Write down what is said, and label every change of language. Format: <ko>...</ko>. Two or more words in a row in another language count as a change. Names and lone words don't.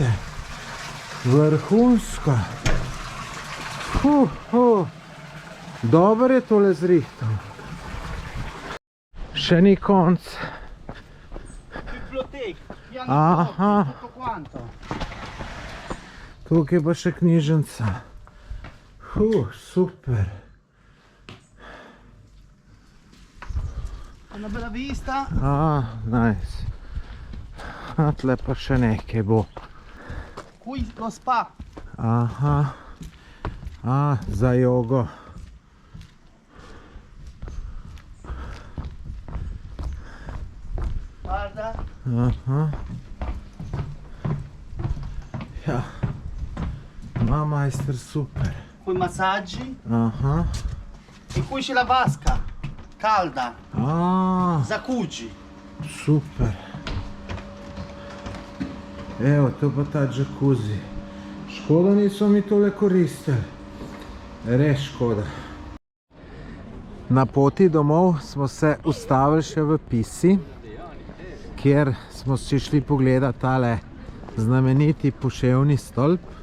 <sl>Vrhunsko. Dober je tole zrihtal. Še ni konc. Aha. Tukaj pa še knjižnica. Super.</sl> <it>Una bella vista.</it> <sl>Nice. Tle pa še nekaj bo.</sl> <it>Qui lo spa.</it> <sl>Aha. Za jogo.</sl> <it>Guarda.</it> <sl>Aha. Ja. Ma majster super.</sl> <it>Qui massaggi.</it> <sl>Aha.</sl> <it>E qui c'è la vasca. Calda. Jacuzzi.</it> <sl>Super. Evo, to pa ta jacuzzi. Škoda niso mi tole koristili. Res škoda. Na poti domov smo se ustavili še v Pisi, kjer smo si šli pogledati tale znameniti poševni stolp.</sl>